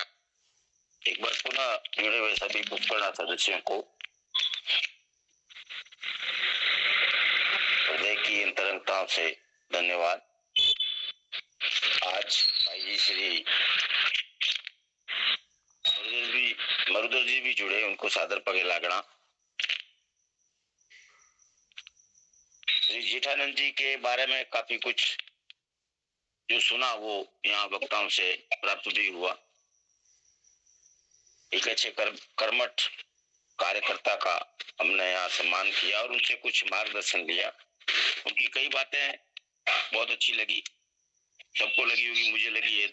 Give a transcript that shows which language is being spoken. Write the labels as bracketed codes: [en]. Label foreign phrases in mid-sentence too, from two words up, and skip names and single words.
[hi] एक बार पुनः जुड़े हुए सभी पुष्करणा सदस्यों को हृदय की अंतरंगताओं से धन्यवाद। आज भाई जी श्री मरुदर जी भी जुड़े, उनको सादर [mwr] पगे लागना। [hi] श्री जेठानंद जी के बारे में काफी कुछ जो सुना वो यहाँ वक्ताओं से प्राप्त भी हुआ। एक अच्छे कर्मठ कार्यकर्ता का हमने यहाँ सम्मान किया और उनसे कुछ मार्गदर्शन लिया। उनकी कई बातें बहुत अच्छी लगी, सबको लगी होगी, मुझे लगी है।